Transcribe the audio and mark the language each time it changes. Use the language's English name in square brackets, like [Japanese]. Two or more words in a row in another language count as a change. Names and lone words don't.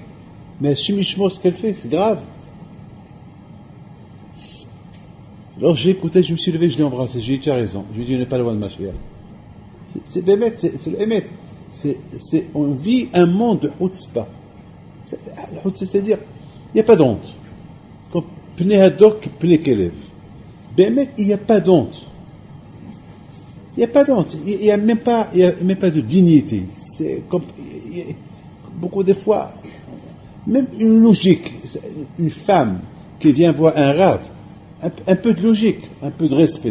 [French] Mais chimichement, ce qu'elle fait, c'est grave. Alors j'ai écouté, je me suis levé, je l'ai embrassé, j'ai dit, tu as raison. Je lui ai dit, on n'est pas loin de ma chère. C'est bémet, c'est le émet. On vit un monde de chutzpah. C'est-à-dire, il n'y a pas d'honte. [Hebrew] Comme פני הדור, פני הכלב. [French] Bémet, il n'y a pas d'honte. Il n'y a pas d'honte. Il n'y a même pas de dignité. C'est comme, beaucoup de fois, même une logique. Une femme qui vient voir un rav, un peu de logique, un peu de respect.